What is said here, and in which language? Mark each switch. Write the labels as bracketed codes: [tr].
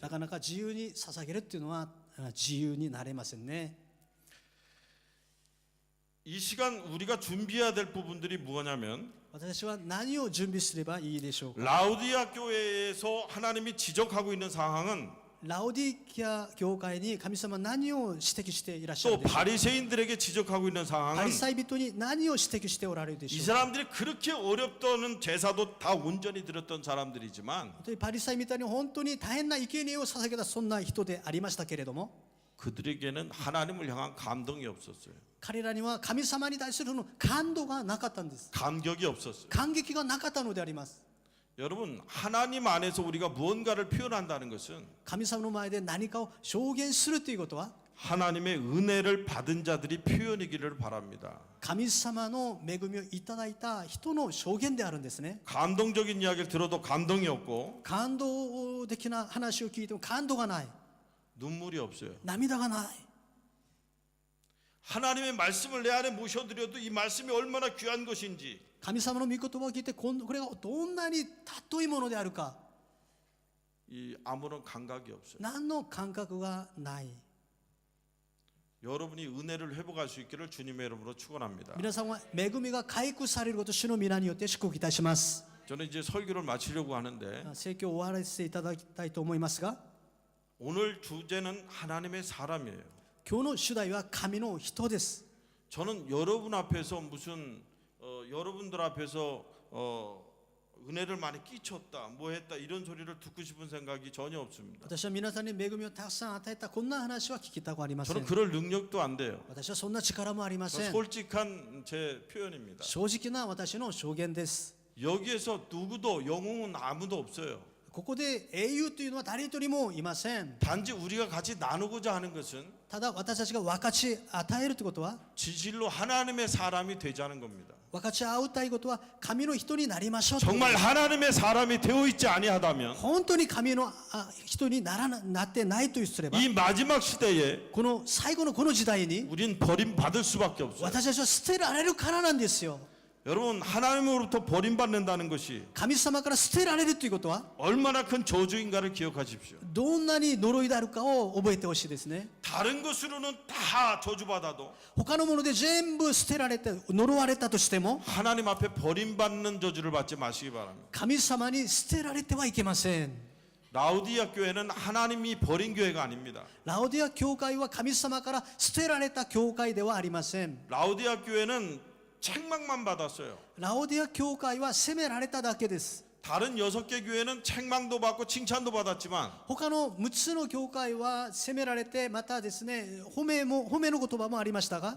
[ja] なかなか自由に捧げるっていうのは自由になれませんね [ko] 이 시간 우리가 준비해야 될 부분들이 뭐냐면 [ja] 私は何を準備すればいいでしょうか [ko] 라우디아 교회에서 하나님이 지적하고 있는 상황은 [ja] ラオディキア教会に神様何を指摘していらっしゃる [ko] 또 [ja] でしょうか [ko] 바리새인들에게 지적하고 있는 [ja] パ [ko] 상황은 [ja] リサイ人に何を指摘しておられるで [ko] 이 [ja] しょうか [ko] 사람들이 그렇게 어렵다는 제사도 다 온전히 드렸던 사람들이지만 [ja] 本当にパリサイみたいに本当に大変な生贄を捧げたそんな人でありましたけれども [ko] 그들에게는 하나님을 향한 감동이 없었어요. [ja] 彼らには神様に対するの感動がなかったんです [ko] 감격이 없었어요. [ja] 感激がなかったのであります [ko] 여러분 하나님 안에서 우리가 무언가를 표현한다는 것은 [ja] 神様の前で何かを証言するということは [ko] 하나님의 은혜를 받은 자들이 표현이기를 바랍니다. [ja] 神様の恵みをいただいた人の証言であるんですね [ko] 감동적인 이야기를 들어도 감동이 없고 [ja] 感動的な話を聞いても感動がない [ko] 눈물이 없어요. [ja] 涙がない [ko] 하나님의 말씀을 내 안에 모셔드려도 이 말씀이 얼마나 귀한 것인지 [ja] 神様の御言葉を聞いてこれがどんなに尊いものであるか [ko] 이 아무런 감각이 없어요. [ja] 何の感覚がない [ko] 여러분이 은혜를 회복할 수 있기를 주님의 이름으로 축원합니다. [ja] 皆さんは恵みが回復されることを主の皆によって祝福いたします [ko] 저는 이제 설교를 마치려고 하는데 [ja] 説教を終わらせていただきたいと思いますが [ko] 오늘 주제는 하나님의 사람이에요. [ja] 今日の主題は神の人です [ko] 저는 여러분 앞에서 무슨 여러분들 앞에서 은혜를 많이 끼쳤다, 뭐 했다 이런 소리를 듣고 싶은 생각이 전혀 없습니다. [ja] 私は皆さんに恵みをたくさん与えたこんな話は聞きたくありませ [ko] 저는 [ja] ん [ko] 그럴 능력도 안 돼요. [ja] 私はそんな力もありません [ko] 솔직한 제 표현입니다. [ja] 正直な私の証言です [ko] 여기에서 누구도 영웅은 아무도 없어요. [ja] ここで英雄というのは誰一人もいません [ko] 단지 우리가 같이 나누고자 하는 것은 [ja] ただ私たちが分かち与えるということは [ko] 진실로 하나님의 사람이 되자는 겁니다. [ja] 分かち合うたいことは神の人になりましょうということ [ko] 정말 하나님의 사람이 되어 있지 아니하다면 [ja] 本当に神の人になってないとすれば [ko] 이 마지막 시대에 [ja] この最後のこの時代に [ko] 우린 버림받을 수밖에 없어요. [ja] 私たちは捨てられるからなんですよ [ko] 여러분 하나님으로부터 버림받는다는 것이 [ja] 神様から捨てられるということは [ko] 얼마나 큰 저주인가를 기억하십시오. [ja] どんなに呪いであるかを覚えてほしいですね [ko] 다른 것으로는 다 저주받아도 [ja] 他のもので全部捨てられて呪われたとしても [ko] 하나님 앞에 버림받는 저주를 받지 마시기 바랍니다. [ja] 神様に捨てられてはいけません [ko] 라우디아 교회는 하나님이 버린 교회가 아닙니다. [ja] ラオディア教会は神様から捨てられた教会ではありません [ko] 라우디아 교회는 책망만 받았어요. [ja] ラオディア教会は責められただけです [ko] 다른 6개 교회는 책망도 받고 칭찬도 받았지만 [ja] 他の6つの教会は責められてまたですね褒めの言葉もありましたが